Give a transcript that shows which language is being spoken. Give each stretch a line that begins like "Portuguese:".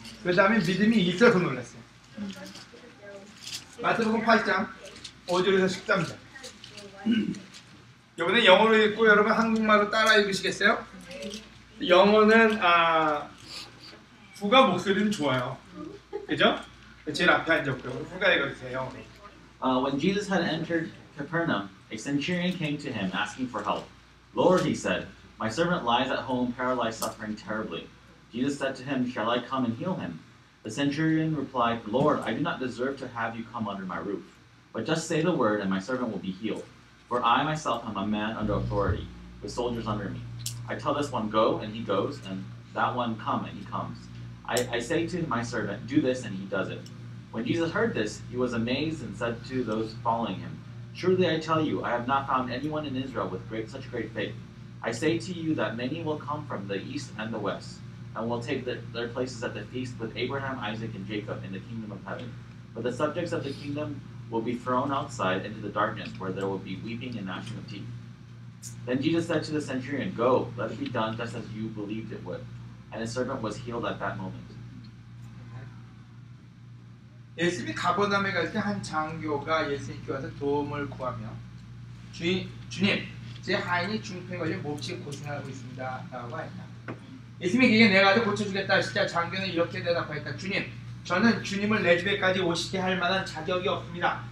Korean: 그 다음에 믿음이 있어서 놀랐어요. 마태복음 8장 5절에서 13절. 이번에 영어로 읽고 여러분 한국말로 따라 읽으시겠어요? 영어는 후가 목소리는 좋아요. 그죠? 제일 앞에 앉았고요. 후가 읽어주세요.
English: When Jesus had entered Capernaum, a centurion came to him asking for help. Lord, he said, my servant lies at home paralyzed, suffering terribly. Jesus said to him, shall I come and heal him? The centurion replied, Lord, I do not deserve to have you come under my roof, but just say the word and my servant will be healed. For I myself am a man under authority, with soldiers under me. I tell this one, go, and he goes, and that one, come, and he comes. I say to my servant, do this, and he does it. When Jesus heard this, he was amazed and said to those following him, Truly I tell you, I have not found anyone in Israel with such great faith. I say to you that many will come from the east and the west, and will take their places at the feast with Abraham, Isaac, and Jacob in the kingdom of heaven. But the subjects of the kingdom will be thrown outside into the darkness, where there will be weeping and gnashing of teeth. Then Jesus said to the centurion, Go, let it be done just as you believed it would. And his servant was healed at that moment.
Korean: 예수님이 가버나움에 갈 때 한 장교가 예수님께 와서 도움을 구하며 주님, 제 하인이 중풍에 걸려 몹시 고생하고 있습니다 라고 했다. 예수님이 그에게 내가 아주 고쳐주겠다 하시자 장교는 이렇게 대답하였다. 주님, 저는 주님을 내 집에까지 오시게 할 만한 자격이 없습니다.